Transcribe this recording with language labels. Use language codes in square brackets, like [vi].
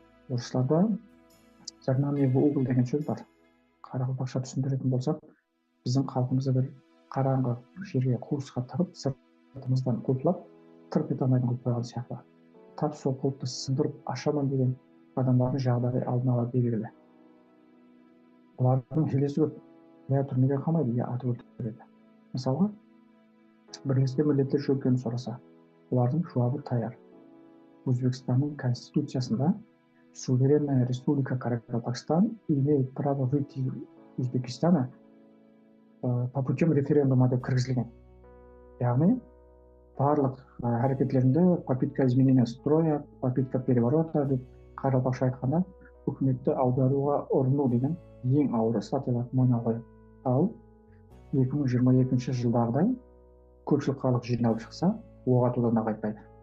[kk] Орысларда [ru] загнание в угол [kk] деген сөз бар. Қарақалпақша түсіндіретін болсақ, біздің халқымызды бір қараңғы жерге қуысқа тығып, сыртымыздан құлпылап, тырп ете алмайтын қылып қойған сияқты. Тап сол құлыпты сындырып ашамын деген адамдардың жағдайы алдын ала белгілі. Бұлардың хилесі көп. Я түрмеге қамайды, я атып өлтіреді. Мысалға, Бірлескен Милләттер жөнінде сұраса, олардың жауабы таяр. Өзбекстанның конституциясында [ru] суверенная республика Каракалпакстан имеет право выйти из Узбекистана по путем референдума [kk] деп кіргізілген. Яғни, барлық әрекетлерінде [ru] попытка изменения строя, попытка переворота [kk] деп Қарақалпақша айтқанда, үкіметті аударуға ұрыну деген ең ауыр статьяларды мойнына қойды. Ал 2022 жылдағыдай көпшілік халық жиналып шықса, оқ атудан да қайтпайды.